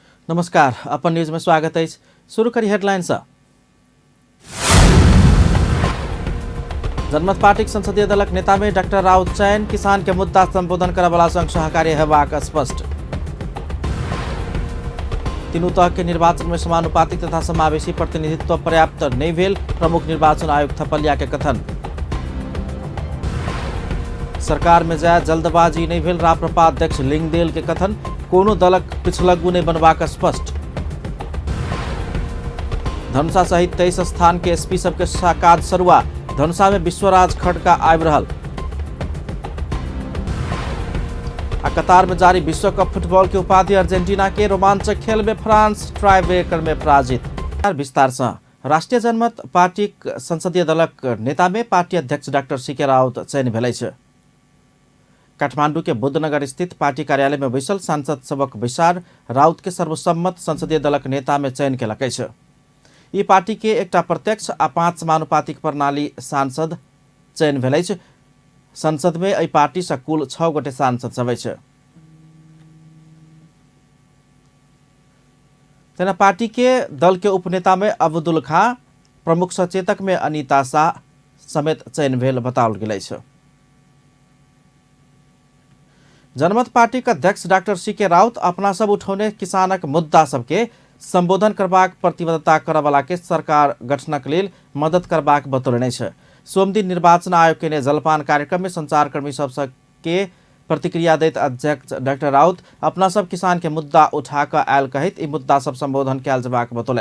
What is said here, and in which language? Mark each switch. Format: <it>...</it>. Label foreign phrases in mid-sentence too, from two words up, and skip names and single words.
<mai>नमस्कार, अपन न्यूज में स्वागत है। शुरू करी हेडलाइन से। जनमत पार्टी संसदीय दलक नेता में डॉक्टर राउत चयन, किसान के मुद्दा संबोधन करवाला संग सहकारी हेबाक स्पष्ट। तीनों तह के निर्वाचन में समानुपातिक तथा समावेशी प्रतिनिधित्व पर्याप्त नहीं भेल, प्रमुख निर्वाचन आयोग थपलिया के कथन। सरकार में जाए जल्दबाजी नहीं भेल, राप्रपा अध्यक्ष लिंगदेल के कथन। कोनो दलक पिछलग्गू नहीं बनवाक स्पष्ट। धनुषा सहित 23 स्थान के एसपी सबके काज सरुआ, धनुषा में विश्वराज खड़का आबि रहल। कतार में जारी विश्व कप फुटबॉल के उपाधि अर्जेंटीना के, रोमांचक खेल में फ्रांस ट्राई ब्रेकर में पराजित। विस्तार से। राष्ट्रिय जनमत पार्टी संसदीय दलक नेता में पार्टी अध्यक्ष डॉक्टर सीके राउत चयन भेलै छ। काठमाडौँ के बुद्धनगर स्थित पार्टी कार्यालय में बैसल सांसद सबक विचार राउत के सर्वसम्मत संसदीय दलक नेता में चयन केलकै छ। यी पार्टी के एकटा प्रत्यक्ष आ 5 समानुपातिक प्रणाली सांसद चयन भेलै छ। संसद में एहि पार्टी से कुल 6 गोटे सांसद सब छ। तेना पार्टी के दल के उपनेता में अब्दुल खां, प्रमुख सचेतक में अनिता शाह समेत चयन भेल बताओल गेलै छ। जनमत पार्टी का अध्यक्ष डॉक्टर सीके राउत अपना सब उठौने किसानक मुद्दा सबके संबोधन करबाक प्रतिबद्धता करवाला के सरकार गठनक लेल मदद करबाक बतौलने छ। सोमदिन निर्वाचन आयोग के ने जलपान कार्यक्रम में संचारकर्मी सबके प्रतिक्रिया दैत अध्यक्ष डॉक्टर राउत अपना सब किसान के मुद्दा उठा कर आयल कहित ई मुद्दा सब संबोधन कयल जबाक बतौलन।</mai>